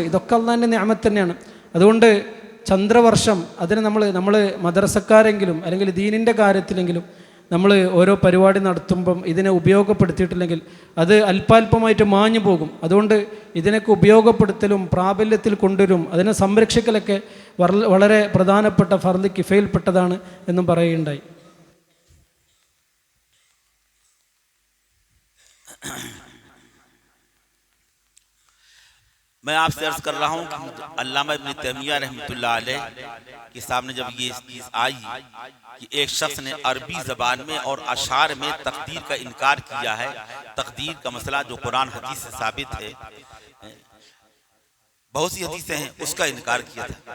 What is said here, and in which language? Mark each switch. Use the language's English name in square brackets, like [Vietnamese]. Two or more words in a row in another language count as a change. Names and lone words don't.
[Malayalam] ഇതൊക്കെ അള്ളാഹിൻ്റെ നിഅമത്ത് തന്നെയാണ്. അതുകൊണ്ട് ചന്ദ്രവർഷം അതിന് നമ്മൾ മദ്രസക്കാരെങ്കിലും അല്ലെങ്കിൽ ദീനിൻ്റെ കാര്യത്തിലെങ്കിലും നമ്മൾ ഓരോ പരിപാടി നടത്തുമ്പം ഇതിനെ ഉപയോഗപ്പെടുത്തിയിട്ടില്ലെങ്കിൽ അത് അല്പാൽപമായിട്ട് മാഞ്ഞു പോകും. അതുകൊണ്ട് ഇതിനൊക്കെ ഉപയോഗപ്പെടുത്തലും പ്രാബല്യത്തിൽ കൊണ്ടുവരും, അതിനെ സംരക്ഷിക്കലൊക്കെ വളരെ പ്രധാനപ്പെട്ട ഫർദ് കിഫയിൽപ്പെട്ടതാണ് എന്നും പറയുകയുണ്ടായി. [Urdu] میں آپ سے عرض کر رہا ہوں کہ علامہ ابن تیمیہ [Arabic] رحمۃ اللہ علیہ [Urdu] کے سامنے جب یہ چیز آئی کہ ایک شخص نے عربی زبان میں اور اشعار میں تقدیر کا انکار کیا ہے، تقدیر کا مسئلہ جو قرآن حدیث سے ثابت ہے، بہت سی حدیثیں ہیں اس کا انکار کیا تھا۔